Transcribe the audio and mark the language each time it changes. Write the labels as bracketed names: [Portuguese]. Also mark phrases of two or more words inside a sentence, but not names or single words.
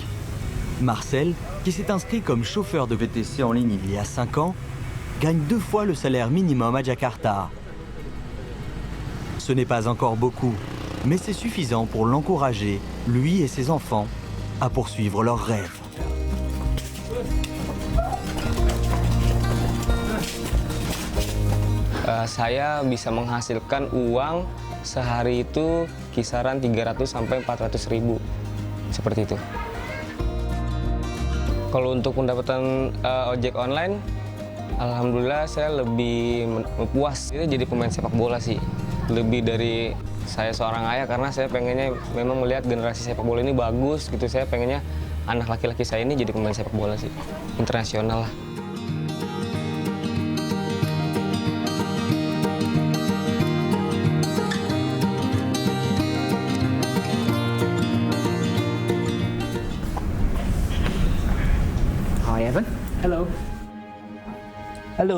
[French] Marcel, qui s'est inscrit comme chauffeur de VTC en ligne il y a 5 ans, gagne 2 fois le salaire minimum à Jakarta. Ce n'est pas encore beaucoup, mais c'est suffisant pour l'encourager, lui et ses enfants, à poursuivre leurs rêves. [Indonesian] Saya bisa menghasilkan uang sehari itu kisaran 300 sampai 400 ribu, seperti itu. Kalau untuk pendapatan ojek online, alhamdulillah saya lebih puas. Itu jadi pemain sepak bola sih, lebih dari saya seorang ayah, karena saya pengennya memang melihat generasi sepak bola ini bagus gitu. Saya pengennya anak laki-laki saya ini jadi pemain sepak bola sih, internasional lah. [English] Hi, Evan. Hello. Hello.